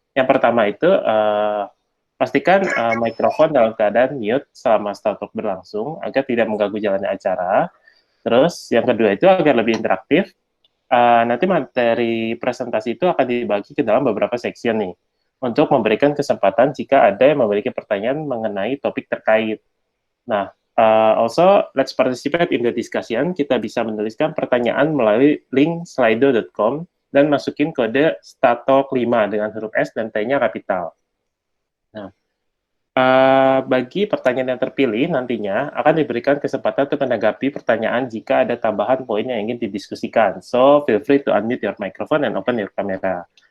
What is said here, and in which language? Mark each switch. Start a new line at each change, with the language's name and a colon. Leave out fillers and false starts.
Indonesian: Yang pertama itu, pastikan mikrofon dalam keadaan mute selama Startalk berlangsung, agar tidak mengganggu jalannya acara. Terus, yang kedua itu agar lebih interaktif, nanti materi presentasi itu akan dibagi ke dalam beberapa section nih, untuk memberikan kesempatan jika ada yang memiliki pertanyaan mengenai topik terkait.
English: Nah, also, let's participate in the discussion.
Indonesian: Kita bisa menuliskan pertanyaan melalui link slido.com dan masukin kode STATO5 dengan huruf S dan T-nya kapital. Nah, bagi pertanyaan yang terpilih nantinya akan diberikan kesempatan untuk menanggapi pertanyaan jika ada tambahan poin yang ingin didiskusikan.
English: So, feel free to unmute your microphone and open your camera.